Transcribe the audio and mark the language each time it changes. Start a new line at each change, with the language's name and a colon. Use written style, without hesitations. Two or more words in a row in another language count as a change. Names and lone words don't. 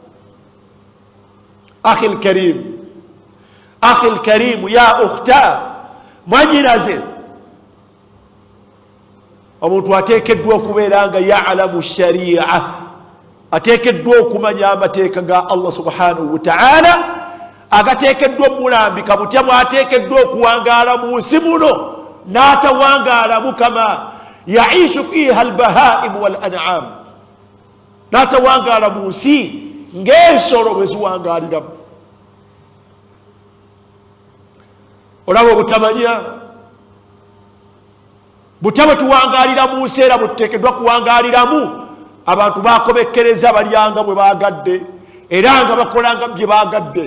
Arabic: أخي الكريم يا أختي
Ganda: mwanyinaze omuntu ateekeddwa okubeera nga ya'lamu sharia ateekeddwa okumanya amateeka ga Allah
Arabic: سبحانه وتعالى
Ganda: agateekeddwa omulambika butya bw'ateekeddwa okuwangaala mu nsi muno n'atawangaalamu
Arabic: كما يعيش فيها البهائم والأنعام
Ganda: n'atawangaala mu nsi ng'ensolo bwe ziwangaaliramu. olaba obutamanya butya bwe tuwangaalira mu nsi era bwe tuteekeddwa kuwangaaliramu abantu bakomekereza balyanga bwe baagadde era nga bakolanga bye baagadde.